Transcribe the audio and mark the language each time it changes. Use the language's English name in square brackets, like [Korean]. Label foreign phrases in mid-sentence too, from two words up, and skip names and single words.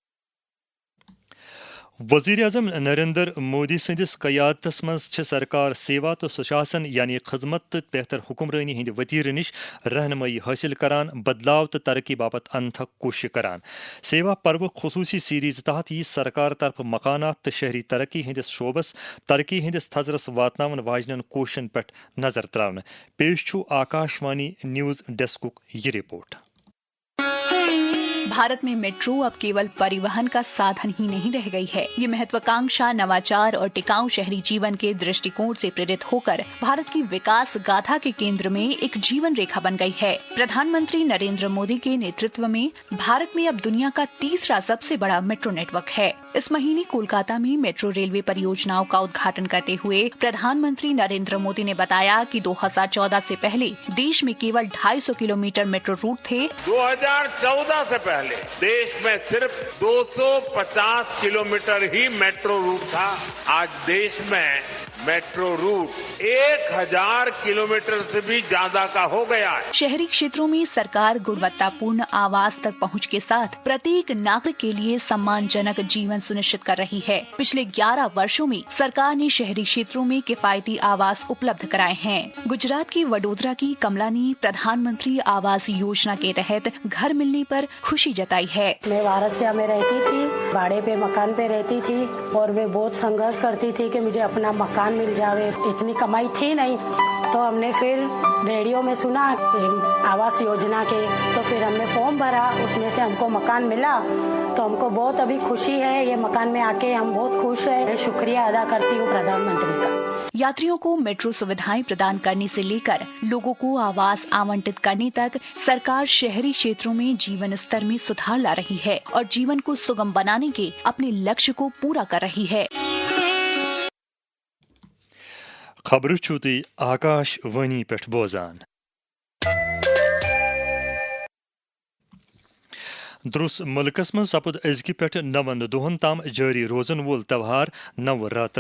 [Kashmiri] وزیر اعظم نریندر مودی سندس قیادتس منٛز چھِ سرکار سیوا تہٕ سُشاسن یعنی خدمت تہٕ بہتر حکمرٲنی ہٕنٛدِ وتیرٕ نِش رہنمٲیی حٲصِل کران بدلاو تہٕ ترقی باپتھ انتھک کوٗشش کران سیوا پرو خصوٗصی سیریز تحت یی سرکار طرفہٕ مکانات تہٕ شہری ترقی ہٕنٛدِس شعبس ترقی ہٕنٛدِس تھزرس واتناون واجنٮ۪ن کوٗششن پٮ۪ٹھ نظر تراونہٕ پیش چھُ آکاشوانی نیوز ڈیسکُک یہ رپورٹ [Hindi] भारत में मेट्रो अब केवल परिवहन का साधन ही नहीं रह गई है, यह महत्वाकांक्षा नवाचार और टिकाऊ शहरी जीवन के दृष्टिकोण से प्रेरित हो कर भारत की विकास गाथा के केंद्र में एक जीवन रेखा बन गई है. प्रधान मंत्री नरेंद्र मोदी के नेतृत्व में भारत में अब दुनिया का तीसरा सबसे बड़ा मेट्रो नेटवर्क है. इस महीने कोलकाता में मेट्रो रेलवे परियोजनाओं का उद्घाटन करते हुए प्रधान मंत्री नरेंद्र मोदी ने बताया कि 2014 से पहले देश में केवल 250 किलोमीटर मेट्रो रूट थे. 2014 से पहले देश में सिर्फ़ 250 किलोमीटर ही मेट्रो रूट था. आज देश में मेट्रो रूट 1000 किलोमीटर से भी ज़्यादा का हो गया है. शहरी क्षेत्रों में सरकार गुणवत्ता पूर्ण आवास तक पहुँच के साथ प्रत्येक नागरिक के लिए सम्मान जनक जीवन सुनिश्चित कर रही है. पिछले 11 वर्षों में सरकार ने शहरी क्षेत्रों में किफ़ायती आवास उपलब्ध कराए हैं. गुजरात की वडोदरा की कमला ने प्रधान मंत्री आवास योजना के तहत घर मिलने पर ख़ुशी जताई है. मैं वारसिया में रहती थी, भाड़े पे मकान पे रहती थी और वो बहुत संघर्ष करती थी कि मुझे अपना मकान मिल जावे, इतनी कमाई थी नहीं, तो हम ने फिर रेडियो में सुना आवास योजना के, तो फिर हम ने फ़ॉर्म भरा, उस में से हम को मकान मिला, तो हम को बहुत अभी ख़ुशी है, यह मकान में आ के हम बहुत ख़ुश हैं. शुक्रिया अदा करती हूँ प्रधान मंत्री का. यात्रियों को मेट्रो सुविधाएँ प्रदान करने से ले कर लोगों को आवास आवंटित करने तक सरकार शहरी क्षेत्रों में जीवन स्तर में सुधार ला रही है और जीवन को सुगम बनाने के अपने लक्ष्य को पूरा कर रही है. [Kashmiri] خبر چھو تُہۍ آکاش وانی پٮ۪ٹھ بوزان۔ درُس ملکس منٛز سپُد أزکہِ پٮ۪ٹھ 9 دۄہن تام جٲری روزن وول تہوار نوراترا شروع۔